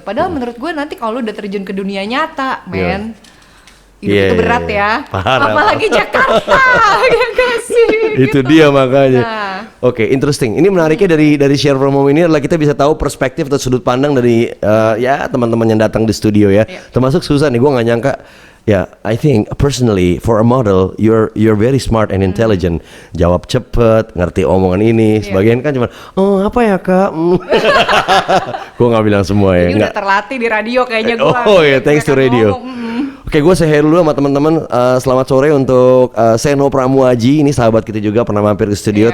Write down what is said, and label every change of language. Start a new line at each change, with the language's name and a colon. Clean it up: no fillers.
Indonesian: Padahal menurut gue nanti kalau lu udah terjun ke dunia nyata, men, itu berat ya. Parah, apalagi Jakarta. Ya gak sih? Itu dia makanya. Oke, interesting. Ini menariknya dari share from home ini adalah kita bisa tahu perspektif atau sudut pandang dari teman-teman yang datang di studio ya. Termasuk Susan nih, gue nggak nyangka.
English: I think personally for a model you're very smart and intelligent.
Indonesian: Jawab cepet, ngerti omongan ini. Sebagian kan cuma apa ya kak? Gue nggak bilang semua ya. Jadi udah terlatih di radio kayaknya gue.
English: Thanks to radio.
Indonesian: Oke, gue say dulu sama teman-teman. Selamat sore untuk Seno Pramuaji, ini sahabat kita juga pernah mampir ke studio.